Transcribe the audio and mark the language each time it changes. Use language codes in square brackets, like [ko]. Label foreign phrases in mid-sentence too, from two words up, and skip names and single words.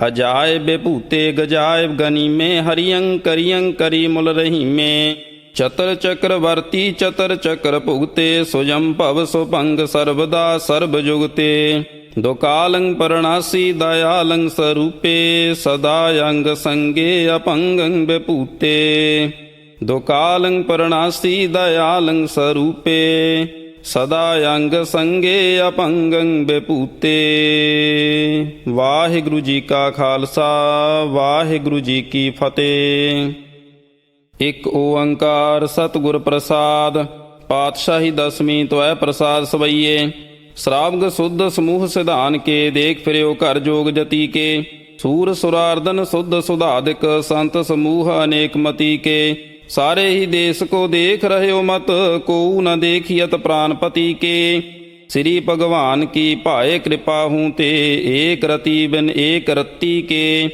[bra] अजाय बेभूते गजाय गनीमे हरियं करियं करी मुल रहीमे चतर चक्रवर्ती चतर चक्र भुगते सुजम भव सुभंग सर्वदा सर्व जुगते दुकालं परणासी दयालं स्वरूपे सदा अंग संगे अपंगं बेभूते दुकालं परणासी दयालं स्वरूपे सदा अंग संगे अपंगं बेभूते। [pa] ਵਾਹਿਗੁਰੂ ਜੀ ਕਾ ਖ਼ਾਲਸਾ ਵਾਹਿਗੁਰੂ ਜੀ ਕੀ ਫ਼ਤਿਹ। [bra] एक ओंकार सतगुर प्रसाद पातशाही दसवीं त्वै प्रसाद सवैये श्रावग शुद्ध समूह सिधान के देख फिर्यो कर जोग जति के सूर सुरार्दन शुद्ध सुधाधिक संत समूह अनेक मति के सारे ही देश को देख रहे हो मत को न देखियत प्राणपति के श्री भगवान की पाए कृपा हूँ ते एक रति बिन एक रत्ती के